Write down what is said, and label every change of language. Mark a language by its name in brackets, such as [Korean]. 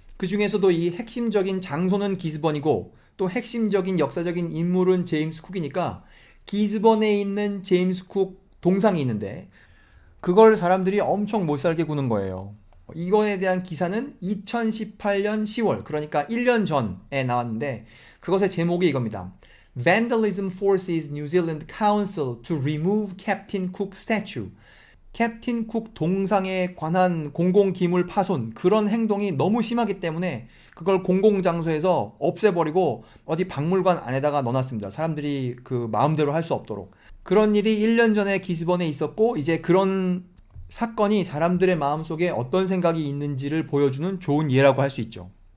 [Korean] 그 중에서도 이 핵심적인 장소는 기스번이고 또 핵심적인 역사적인 인물은 제임스 쿡이니까 기스번에 있는 제임스 쿡 동상이 있는데 그걸 사람들이 엄청 못살게 구는 거예요. 이거에 대한 기사는 2018년 10월 그러니까 1년 전에 나왔는데 그것의 제목이 이겁니다. [English] Vandalism forces New Zealand Council to remove Captain Cook statue. [Korean] 캡틴 쿡 동상에 관한 공공기물 파손 그런 행동이 너무 심하기 때문에 그걸 공공장소에서 없애버리고 어디 박물관 안에다가 넣어놨습니다. 사람들이 그 마음대로 할 수 없도록. 그런 일이 1년 전에 기스번에 있었고 이제 그런 사건이 사람들의 마음속에 어떤 생각이 있는지를 보여주는 좋은 예라고 할 수 있죠.